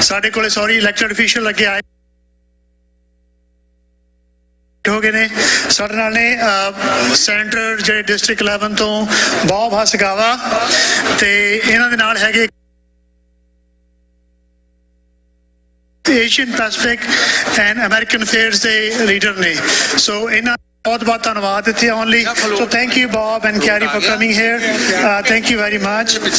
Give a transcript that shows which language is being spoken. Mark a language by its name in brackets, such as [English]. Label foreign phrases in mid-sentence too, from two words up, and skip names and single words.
[Punjabi] ਸਾਡੇ ਕੋਲੇ ਸੌਰੀ [English] elected official [Punjabi] ਲੱਗੇ ਆਏ ਹੋ ਗਏ ਨੇ ਸਾਡੇ ਨਾਲ ਨੇ ਸੈਂਟਰ ਜਿਹੜੇ ਡਿਸਟ੍ਰਿਕਟ 11 ਤੋਂ ਬਹੁਤ ਹਸਗਾਵਾ ਤੇ ਇਹਨਾਂ ਦੇ ਨਾਲ ਹੈਗੇ ਏਸ਼ੀਅਨ ਪੈਸੀਫਿਕ ਐਂਡ ਅਮਰੀਕਨ ਅਫੇਅਰਸ ਦੇ ਲੀਡਰ ਨੇ। ਸੋ ਇਹਨਾਂ [Hindi] बहुत बहुत धन्यवाद इतने आने ਲਈ। [English] So thank you Bob and Carrie for coming here. Thank you very much.